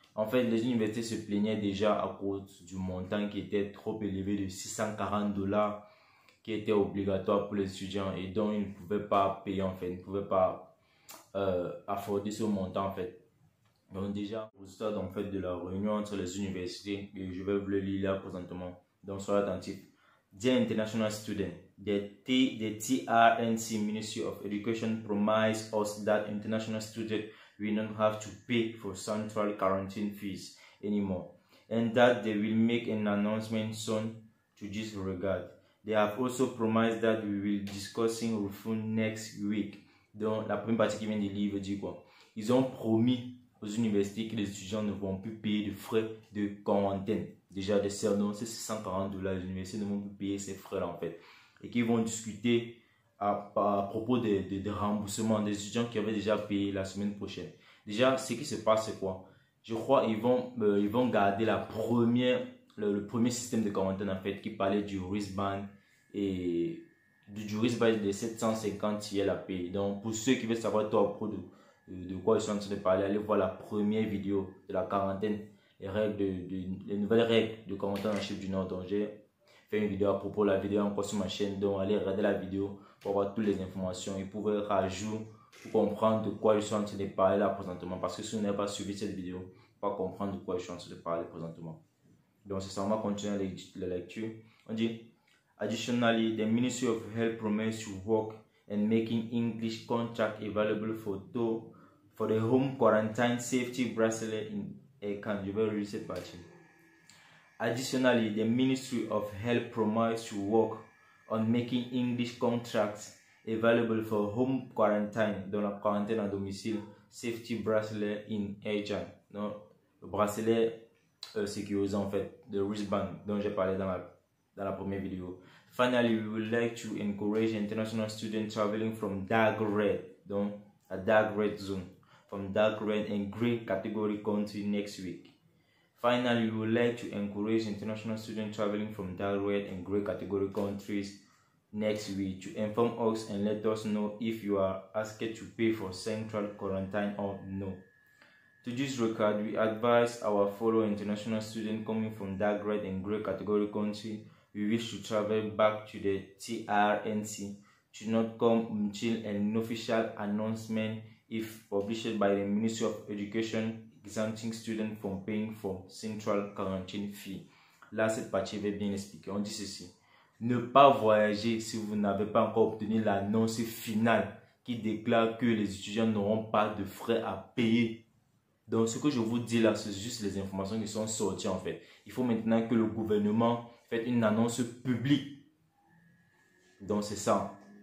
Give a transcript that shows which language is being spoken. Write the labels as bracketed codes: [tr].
[fr] En fait, les universités se plaignaient déjà à cause du montant qui était trop élevé de 640 $, qui était obligatoire pour les étudiants et dont ils ne pouvaient pas payer en fait, ils ne pouvaient pas afforder ce montant en fait. Donc déjà, résultat en fait de la réunion entre les universités, et je vais vous le lire là présentement, donc soyez attentifs. [en] Dear international students, the TRNC Ministry of Education promised us that international students will not have to pay for central quarantine fees anymore, and that they will make an announcement soon to this regard. They have also promised that we will discussing refund next week. [fr] Donc la première partie qui vient du livre dit quoi? Ils ont promis aux universités que les étudiants ne vont plus payer de frais de quarantaine. Déjà, de cernon, c'est 640 $. Les universités ne vont plus payer ces frais-là en fait. Et qu'ils vont discuter à propos des remboursements des étudiants qui avaient déjà payé la semaine prochaine. Déjà, ce qui se passe, c'est quoi? Je crois qu'ils vont garder le premier système de quarantaine en fait, qui parlait du wristband et du wristband de 750 $. Donc, pour ceux qui veulent savoir tout à propos de quoi ils sont en train de parler, allez voir la première vidéo de la quarantaine, les nouvelles règles de quarantaine en Chine du Nord. Donc j'ai fait une vidéo à propos de la vidéo encore sur ma chaîne, donc allez regarder la vidéo pour avoir toutes les informations et pour rajouter pour comprendre de quoi je suis en train de parler là présentement, parce que si vous n'avez pas suivi cette vidéo, vous ne pouvez pas comprendre de quoi je suis en train de parler présentement. Donc c'est ça, on va continuer la lecture. On dit [en] additionally, the Ministry of Health promised to work and making English contract available for the home quarantine safety bracelet in Akan. [fr] Je vais relire cette partie. [en] Additionally, the Ministry of Health promised to work on making English contracts available for home quarantine, [fr] dans la quarantaine à domicile, [en] safety bracelet in Akan. [fr] Donc, le bracelet sécurisant en fait, le wristband dont j'ai parlé dans la première vidéo. [en] Finally, we would like to encourage international students traveling from dark red, donc a dark red zone, from dark red and grey category country next week. Finally, we would like to encourage international students traveling from dark red and grey category countries next week to inform us and let us know if you are asked to pay for central quarantine or no. To this regard, we advise our fellow international students coming from dark red and grey category country we wish to travel back to the TRNC to not come until an official announcement if published by the Ministry of Education exempting students from paying for central quarantine fee. [fr] Là, cette partie va bien expliquer. On dit ceci. Ne pas voyager si vous n'avez pas encore obtenu l'annonce finale qui déclare que les étudiants n'auront pas de frais à payer. Donc, ce que je vous dis là, c'est juste les informations qui sont sorties en fait. Il faut maintenant que le gouvernement fasse une annonce publique. Donc, c'est ça.